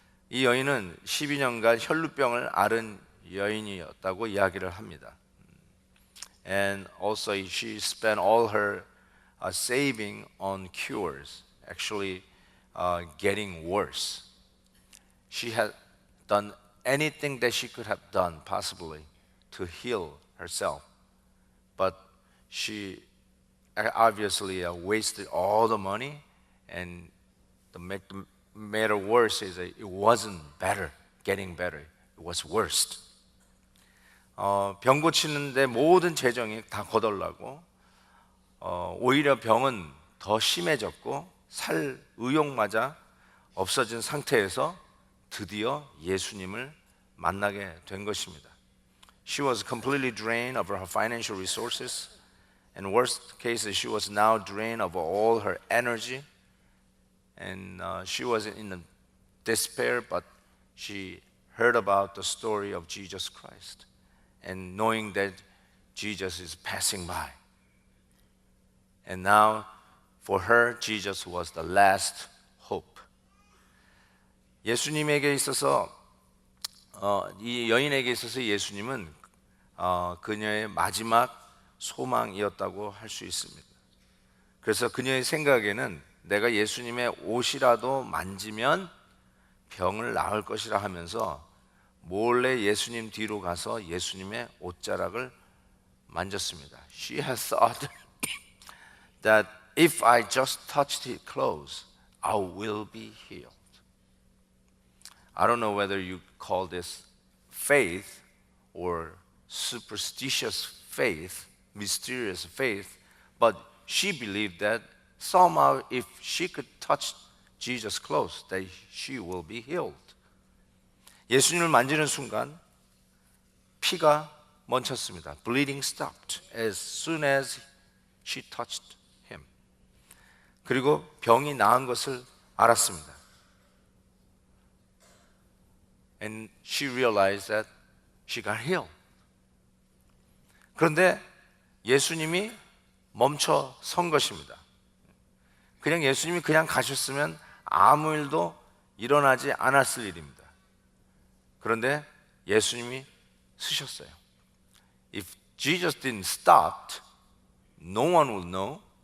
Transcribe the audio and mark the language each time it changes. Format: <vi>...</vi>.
<ko>이 여인은 12년간 혈루병을 앓은 여인이었다고 이야기를 합니다.</ko> <en>And also she spent all her saving on cures, actually getting worse. She had done anything that she could have done possibly to heal herself, but she obviously wasted all the money, and to make the matter worse is that it wasn't better, getting better, it was worse.</en> <ko>병 고치는데 모든 재정이 다 거덜나고 오히려 병은 더 심해졌고 살 의욕마저 없어진 상태에서 드디어 예수님을 만나게 된 것입니다.</ko> <en>She was completely drained of her financial resources, and worst case, she was now drained of all her energy, and she was in despair, but she heard about the story of Jesus Christ, and knowing that Jesus is passing by. And now, for her, Jesus was the last hope.</en> <ko>예수님에게 있어서 이 여인에게 있어서 예수님은 그녀의 마지막 소망이었다고 할 수 있습니다. 그래서 그녀의 생각에는 내가 예수님의 옷이라도 만지면 병을 나을 것이라 하면서 몰래 예수님 뒤로 가서 예수님의 옷자락을 만졌습니다.</ko> <en>She has thought that if I just touched his clothes, I will be healed. I don't know whether you call this faith or superstitious faith, mysterious faith, but she believed that somehow if she could touch Jesus' clothes, that she will be healed.</en> <ko>예수님을 만지는 순간 피가 멈췄습니다.</ko> <en>Bleeding stopped as soon as she touched him.</en> <ko>그리고 병이 나은 것을 알았습니다.</ko> <en>And she realized that she got healed.</en> <ko>그런데 예수님이 멈춰 선 것입니다. 그냥 예수님이 그냥 가셨으면 아무 일도 일어나지 않았을 일입니다. 그런데 예수님이 쓰셨어요.</ko> <en>If Jesus didn't stop, no one would know.</en>